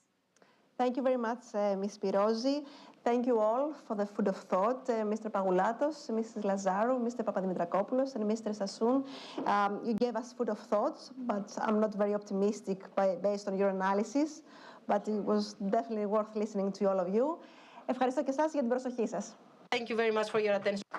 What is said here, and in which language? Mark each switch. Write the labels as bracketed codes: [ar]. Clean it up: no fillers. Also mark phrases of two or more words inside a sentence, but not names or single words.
[en] Thank you very much, Ms. Spirozi. Thank you all for the food of thought, Mr. Pagoulatos, Mrs. Lazaru, Mr. Papadimitrakopoulos, and Mr. Sassoon. You gave us food of thoughts, but I'm not very optimistic based on your analysis. But it was definitely worth listening to all of you. [el] Ευχαριστώ και εσάς για την προσοχή σας. [en] Thank you very much for your attention.